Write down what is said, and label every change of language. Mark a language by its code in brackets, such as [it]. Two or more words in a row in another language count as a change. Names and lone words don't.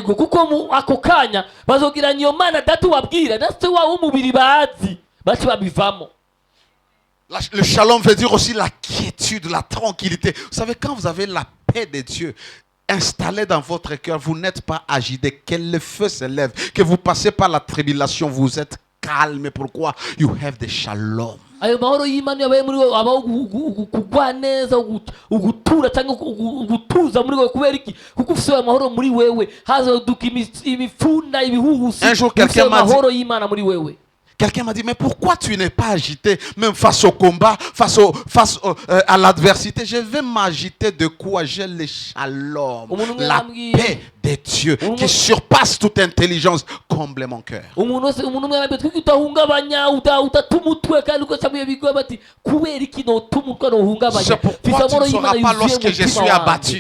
[fr] Le shalom veut dire aussi la quiétude, la tranquillité. Vous savez, quand vous avez la paix de Dieu installée dans votre cœur, vous n'êtes pas agité. Que le feu se lève, que vous passez par la tribulation, vous êtes calme. Pourquoi? [en] You have the shalom. [rw] Ayo mahoro y'Imana yabaye muri wowe abaho kugwa neza ugutura cyangwa ugutuza muri wowe kubera iki kuko ufite amahoro muri wewe hazaduka imifunda ibihuhusi ufite amahoro y'Imana muri wewe. [fr] Quelqu'un m'a dit, mais pourquoi tu n'es pas agité, même face au combat, à l'adversité? Je vais m'agiter de quoi? J'ai le shalom, la paix de Dieu qui surpasse toute intelligence, comble mon cœur. C'est pourquoi tu ne sauras pas lorsque je suis abattu.